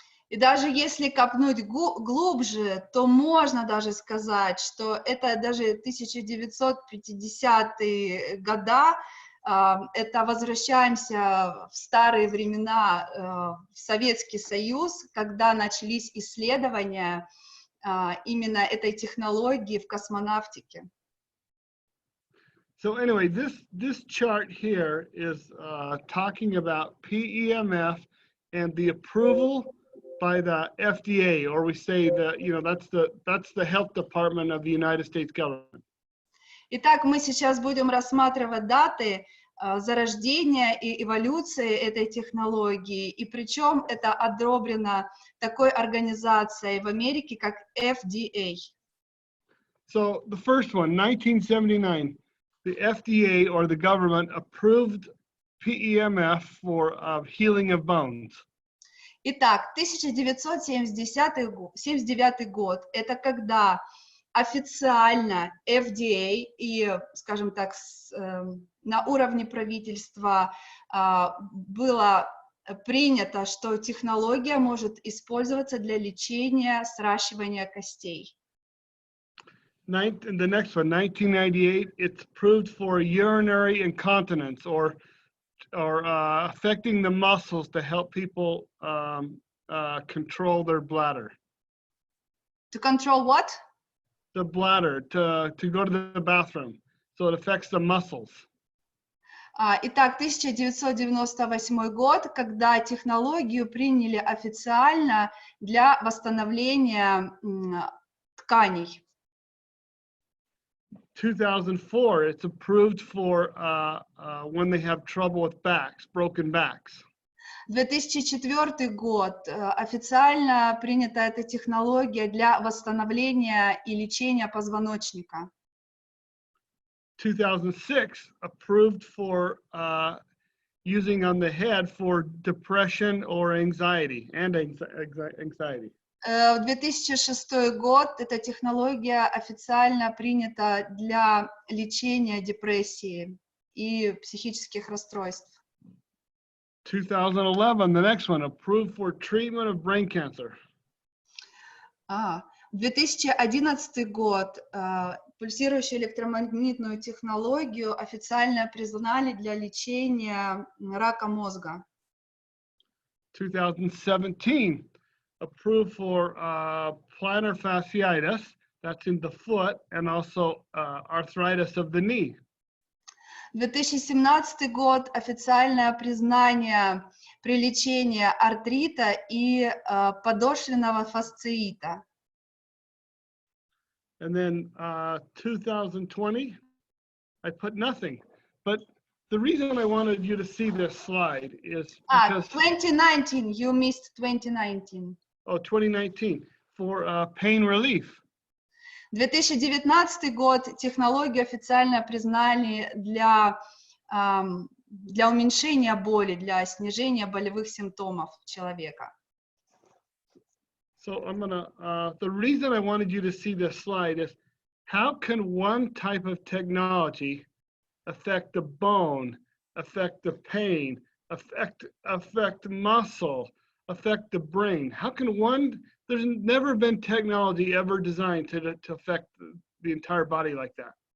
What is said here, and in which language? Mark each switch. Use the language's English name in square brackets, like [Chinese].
[Russian] И даже если копнуть глубже, то можно даже сказать, что это даже 1950-е годы, это возвращаемся в старые времена, в Советский Союз, когда начались исследования именно этой технологии в космонавтике. [English] So anyway, this chart here is talking about PEMF and the approval by the FDA, or we say that, you know, that's the health department of the United States government. [Russian] Итак, мы сейчас будем рассматривать даты зарождения и эволюции этой технологии, и причем это одобрено такой организацией в Америке, как FDA. [English] So the first one, 1979, the FDA or the government approved PEMF for healing of bones. [Russian] Итак, 1979 год – это когда официально FDA и, скажем так, на уровне правительства было принято, что технология может использоваться для лечения сращивания костей. [English] The next one, 1998, it's approved for urinary incontinence or affecting the muscles to help people control their bladder. To control what? The bladder, to go to the bathroom. So it affects the muscles. [Russian] Итак, 1998 год, когда технологию приняли официально для восстановления тканей. [English] 2004, it's approved for when they have trouble with backs, broken backs. [Russian] 2004 год. Официально принята эта технология для восстановления и лечения позвоночника. [English] 2006, approved for using on the head for depression or anxiety, and anxiety. [Russian] В 2006 год эта технология официально принята для лечения депрессии и психических расстройств. [English] 2011, the next one, approved for treatment of brain cancer. [Russian] В 2011 год пульсирующую электромагнитную технологию официально признали для лечения рака мозга. [English] 2017, approved for plantar fasciitis, that's in the foot, and also arthritis of the knee. [Russian] 2017 год официальное признание при лечении артрита и подошвенного фасциита. [English] And then 2020, I put nothing. But the reason I wanted you to see this slide is because 2019, you missed 2019. Oh, 2019 for pain relief. [Russian] 2019 год технологию официально признали для уменьшения боли, для снижения болевых симптомов человека. [English] So I'm gonna, the reason I wanted you to see this slide is how can one type of technology affect the bone, affect the pain, affect muscle, affect the brain? How can one, there's never been technology ever designed to affect the entire body like that.